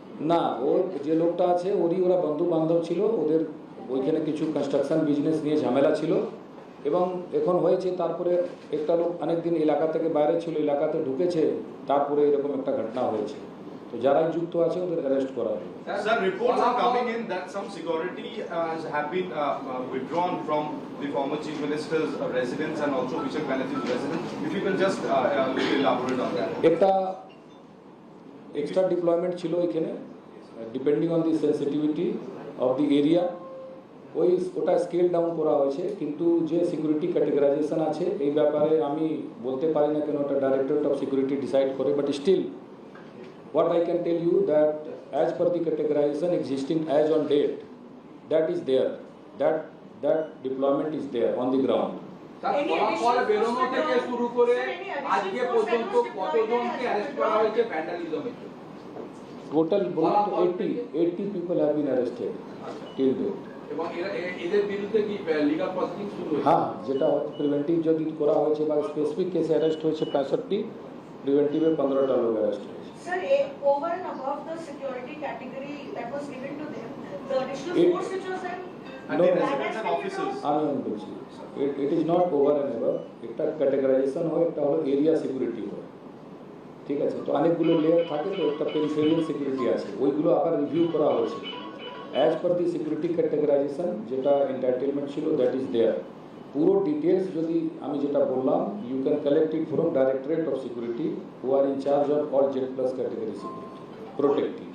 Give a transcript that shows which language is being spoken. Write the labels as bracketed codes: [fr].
[bn] না, ওর যে লোকটা আছে ওরা বন্ধু বান্ধব ছিল, ওদের ওইখানে কিছু কনস্ট্রাকশন বিজনেস নিয়ে ঝামেলা ছিল এবং এখন হয়েছে। তারপরে একটা লোক অনেকদিন এলাকা থেকে বাইরে ছিল, এলাকাতে ঢুকেছে, তারপরে এরকম একটা ঘটনা হয়েছে। তো যারাই যুক্ত আছে ওদের অ্যারেস্ট করা হবে। [en] Sir, reports are coming in that some security have been withdrawn from the former chief minister's residence and also Vishal Banerjee's residence. If you can just elaborate on that. [bn] একটা এক্সট্রা ডিপ্লয়মেন্ট ছিল এখানে, [en] depending on the sensitivity of the area, [bn] ওটা scale down করা হয়েছে। কিন্তু যে security ক্যাটেগরাইজেশন আছে এই ব্যাপারে আমি বলতে পারি না, কেন ওটা ডাইরেক্টরেট অফ সিকিউরিটি ডিসাইড করে। [en] But still what I can tell you that as per the categorization existing as on date, that is there, that deployment is there on the ground. [bn] ফলাফল বেরোনো থেকে শুরু করে আজকে পর্যন্ত কতজনকে অ্যারেস্ট করা হয়েছে ভ্যান্ডালিজমের জন্য? [en] Total 80 people have been arrested till date. [bn] এবং এদের বিরুদ্ধে কি লিগ্যাল প্রসিডিং শুরু হয়েছে? হ্যাঁ, যেটা প্রিভেন্টিভ যদি করা হয়েছে বা স্পেসিফিক কেসে অ্যারেস্ট হয়েছে 65, প্রিভেন্টিভে 15টা লোক অ্যারেস্ট হয়েছে। [en] Sir, over and above the security category that was given to them, the additional force which was there, And the residents and officers. [bn] আমি বলছি [en] it is not over and above, [bn] একটা ক্যাটেগরাইজেশন হয়, একটা হলো area security হয়, ঠিক আছে? তো অনেকগুলো লেয়ার থাকে, তো একটা পেরিফেরিয়াল সিকিউরিটি আছে, ওইগুলো আবার রিভিউ করা হয়েছে [en] As per the security categorization. [bn] যেটা এন্টারটেনমেন্ট ছিল [en] That is there. [bn] পুরো ডিটেলস যদি আমি যেটা বললাম, [en] You can collect it from directorate of security who are in charge of all Z+ category security protecting.